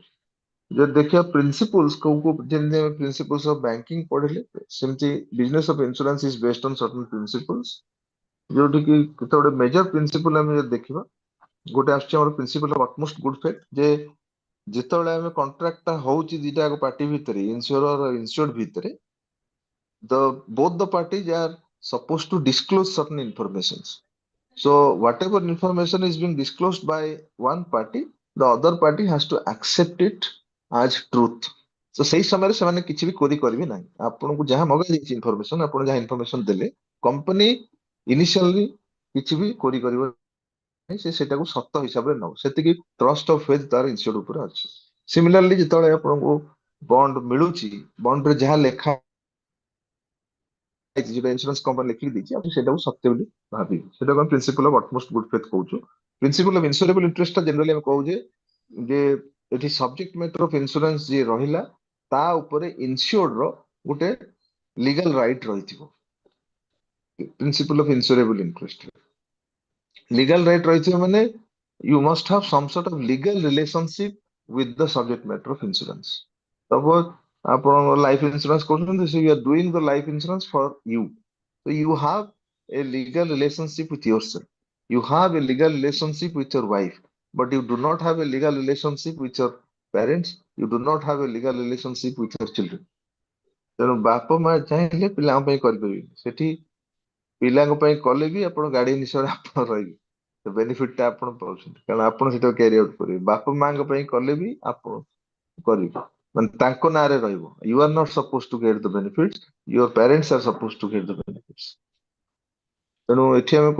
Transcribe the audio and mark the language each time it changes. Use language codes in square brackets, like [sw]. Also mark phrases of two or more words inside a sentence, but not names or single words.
[or] ଯଦି ଦେଖିବା ପ୍ରିନ୍ସିପଲ୍ସ, କୋଉ କୋଉ ଯେମିତି ଆମେ [en] principles of banking [or] ପଢିଲେ, ସେମିତି [en] business of insurance is based on certain principles, [or] ଯୋଉଠି କି କେତେ ଗୋଟେ [en] major principle [or] ଆମେ ଯଦି ଦେଖିବା, ଗୋଟେ ଆସୁଛି ଆମର [en] principle of utmost good faith, [or] ଯେ ଯେତେବେଳେ ଆମେ କଣ୍ଟ୍ରାକ୍ଟ ଟା ହଉଛି ଦିଟା ପାର୍ଟି ଭିତରେ, ଇନ୍ସୁରର ଆଉ ଇନ୍ସୁର୍ଡ ଭିତରେ, [en] both the parties are supposed to disclose certain informations. So whatever information is being disclosed by one party, the other party has to accept it as truth. [or] So ସେଇ ସମୟରେ ସେମାନେ କିଛି ବି କୋରି କରିବେ ନାହିଁ। ଆପଣଙ୍କୁ ଯାହା ମଗା ଯାଇଛି ଇନଫର୍ମେସନ, ଆପଣ ଯାହା ଇନଫର୍ମେସନ ଦେଲେ, [en] company initially [or] କିଛି ବି କୋରି କରିବ ନାହିଁ, ସେ ସେଟାକୁ ସତ ହିସାବରେ ନବ, ସେତିକି [en] trust of faith [or] ତାର ଇନ୍ସୁର୍ଡ ଉପରେ ଅଛି। ସିମିଲାରଲି ଯେତେବେଳେ ଆପଣଙ୍କୁ ବଣ୍ଡ ମିଳୁଛି, ବଣ୍ଡରେ ଯାହା ଲେଖା ଯୋଉଟା [en] insurance company [or] ଲେଖିକି ଦେଇଛି, ଆପଣ ସେଟାକୁ ସତ୍ୟ ବୋଲି ଭାବିବେ, ସେଟାକୁ ଆମେ [en] principle of utmost good faith [or] କହୁଛୁ। [en] principle of insurable interest [or] ଟା ଜେନେରାଲି ଆମେ କହୁଛେ ଯେ ଏଠି [en] subject matter of insurance [or] ଯିଏ ରହିଲା, ତା ଉପରେ ଇନ୍ସୁର୍ଡ ର ଗୋଟେ [en] legal right [or] ରହିଥିବ। [en] principle of insurable interest legal right [or] ରହିଥିବ ମାନେ [en] you must have some sort of legal relationship with the subject matter of insurance. [or] Suppose ଆପଣ [en] life insurance [or] କରୁଛନ୍ତି, [en] so you are doing the life insurance for you. So you have a legal relationship with yourself. You have a legal relationship with your wife, but you do not have a legal relationship with your parents. You do not have a legal relationship with your children. [or] ତେଣୁ ବାପା ମା ଚାହିଁଲେ ପିଲାଙ୍କ ପାଇଁ କରିପାରିବେ, ସେଠି ପିଲାଙ୍କ ପାଇଁ କଲେ ବି ଆପଣ ଗାର୍ଡିଆନ ହିସାବରେ ଆପଣ ରହିବେ। ବେନିଫିଟ ଟା ଆପଣ ପାଉଛନ୍ତି କାରଣ ଆପଣ ସେଟା [en] carry out [or] କରିବେ ବାପା ମାଙ୍କ ପାଇଁ କଲେ ବି ଆପଣ କରିବେ ମାନେ ତାଙ୍କ ନାଁରେ ରହିବ [en] you are not suppose to get the benefits your parents are suppose to get the benefits [or] ତେଣୁ ଏଠି ଆମେ